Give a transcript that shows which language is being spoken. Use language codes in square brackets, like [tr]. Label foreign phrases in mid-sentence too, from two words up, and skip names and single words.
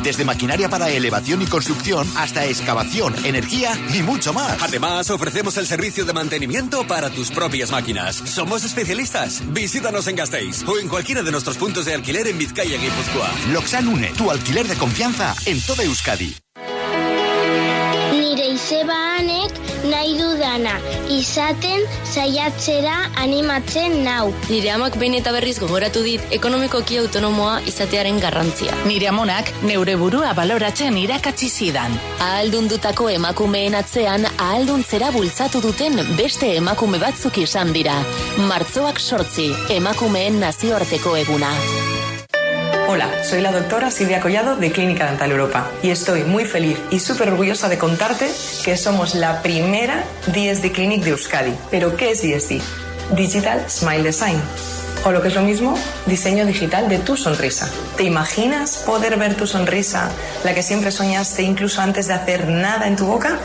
[es] Desde maquinaria para elevación y construcción hasta excavación, energía y mucho más. Además, ofrecemos el servicio de mantenimiento para tus propias máquinas. Somos especialistas. Visítanos en Gasteiz o en cualquiera de nuestros puntos de alquiler en Vizcaya y Guipúzcoa. Loxan Une, tu alquiler de confianza en toda Euskadi. [eu] Nire izeba anek nahi dudana izaten saiatzera animatzen nau. Nire amak behin eta berriz gogoratu dit ekonomikoki autonomoa izatearen garrantzia. Nire amonak neure burua baloratzen irakatsi zidan. Ahaldundutako emakumeen atzean ahalduntzera bultzatu duten beste emakume batzuk izan dira. Martxoak 8, emakumeen nazioarteko eguna. [es] Hola, soy la doctora Silvia Collado de Clínica Dental Europa y estoy muy feliz y súper orgullosa de contarte que somos la primera DSD Clinic de Euskadi. ¿Pero qué es DSD? Digital Smile Design. O lo que es lo mismo, diseño digital de tu sonrisa. ¿Te imaginas poder ver tu sonrisa, la que siempre soñaste incluso antes de hacer nada en tu boca?